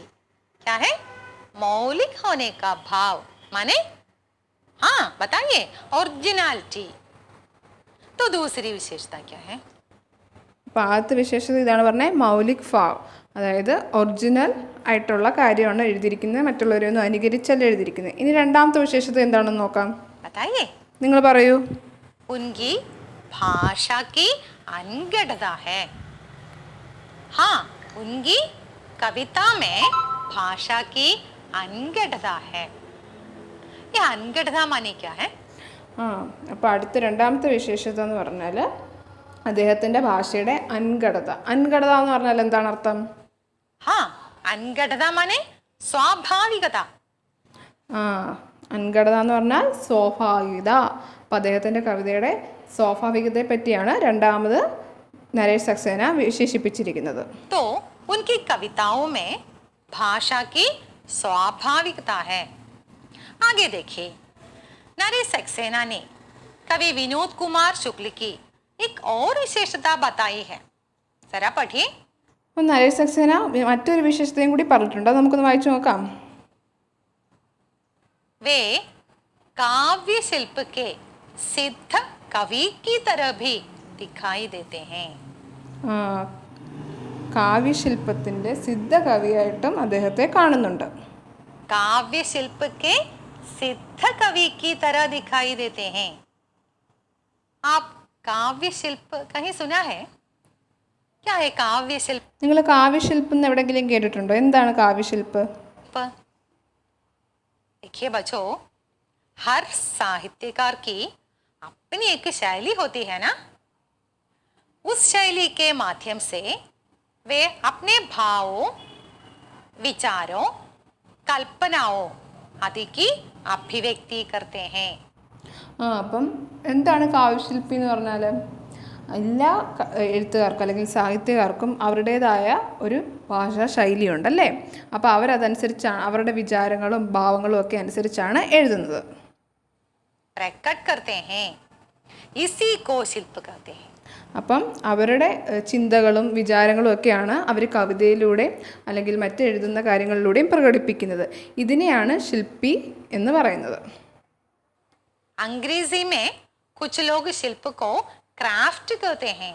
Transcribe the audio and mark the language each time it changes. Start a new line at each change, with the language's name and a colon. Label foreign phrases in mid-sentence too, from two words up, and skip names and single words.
Hindi: क्या है? मौलिक होने का भाव माने, हाँ बताइए, ओरिजिनलिटी. तो दूसरी विशेषता क्या है?
Malayalam: അപ്പോൾ ആദ്യത്തെ വിശേഷത ഇതാണ് പറഞ്ഞത്,
Hindi: मौलिक भाव,
Malayalam: അതായത് ഒറിജിനൽ ആയിട്ടുള്ള കാര്യമാണ് എഴുതിയിരിക്കുന്നത്, മറ്റുള്ളവരെ ഒന്നും അനുകരിച്ചല്ല എഴുതിയിരിക്കുന്നത്. ഇനി രണ്ടാമത്തെ വിശേഷത എന്താണെന്ന് നോക്കാം.
Hindi: बताइए.
Malayalam: നിങ്ങൾ പറയൂ.
Hindi: उनकी भाषा की अनगढ़ता है. हाँ, उनकी कविता में भाषा की अनगढ़ता है. ये अनगढ़ता माने क्या है?
Malayalam: അപ്പോൾ അടുത്ത രണ്ടാമത്തെ വിശേഷത എന്ന് പറഞ്ഞാൽ അദ്ദേഹത്തിൻ്റെ ഭാഷയുടെ അൻഘടത. അൻഘടത എന്ന് പറഞ്ഞാൽ എന്താണ് അർത്ഥം?
Hindi: हाँ, अनगढ़ता माने स्वाभाविकता.
Malayalam: അൻഘടത എന്ന് പറഞ്ഞാൽ സ്വാഭാവികത. അപ്പം അദ്ദേഹത്തിൻ്റെ കവിതയുടെ സ്വാഭാവികതയെ പറ്റിയാണ് രണ്ടാമത് നരേഷ് സക്സേന വിശേഷിപ്പിച്ചിരിക്കുന്നത്.
Hindi: तो उनकी कविताओं में भाषा की स्वाभाविकता है. आगे देखिए, नरेश सक्सेना ने कवि विनोद कुमार शुक्ल की एक और विशेषता बताई है. जरा पढ़िए.
Malayalam: അപ്പം നരേഷ് സക്സേന മറ്റൊരു വിശേഷതയും കൂടി പറഞ്ഞിട്ടുണ്ട്, അത് നമുക്കൊന്ന് വായിച്ചു നോക്കാം.
Hindi: वे काव्य शिल्प के सिद्ध कवि की तरह भी दिखाई देते हैं.
Malayalam: കാവ്യശില്പത്തിൻ്റെ സിദ്ധ കവിയായിട്ടും അദ്ദേഹത്തെ കാണുന്നുണ്ട്.
Hindi: काव्य शिल्प के सिद्ध कवि की तरह दिखाई देते हैं. आप काव्य शिल्प कहीं सुना है? क्या है काव्य शिल्प?
Malayalam: നിങ്ങൾ കാവ്യശില്പം എന്ന് എവിടെയെങ്കിലും കേട്ടിട്ടുണ്ടോ? എന്താണ് കാവ്യശില്പ്?
Hindi: देखिए बच्चों, हर साहित्यकार की अपनी एक शैली होती है ना. उस शैली के माध्यम से वे अपने भावों, विचारों, कल्पनाओं आदि की अभिव्यक्ति करते हैं.
Malayalam: അപ്പം എന്താണ് കാവ്യശില്പി എന്ന് പറഞ്ഞാൽ, എല്ലാ എഴുത്തുകാർക്കും അല്ലെങ്കിൽ സാഹിത്യകാർക്കും അവരുടേതായ ഒരു ഭാഷാ ശൈലിയുണ്ടല്ലേ. അപ്പോൾ അവരതനുസരിച്ചാണ്, അവരുടെ വിചാരങ്ങളും ഭാവങ്ങളും ഒക്കെ അനുസരിച്ചാണ് എഴുതുന്നത്.
Hindi: प्रकट करते हैं, इसी को शिल्प कहते हैं.
Malayalam: അപ്പം അവരുടെ ചിന്തകളും വിചാരങ്ങളും ഒക്കെയാണ് അവർ കവിതയിലൂടെ അല്ലെങ്കിൽ മറ്റെഴുതുന്ന കാര്യങ്ങളിലൂടെയും പ്രകടിപ്പിക്കുന്നത്. ഇതിനെയാണ് ശില്പി എന്ന് പറയുന്നത്.
Hindi: अंग्रेजी में कुछ लोग शिल्प को क्राफ्ट कहते हैं.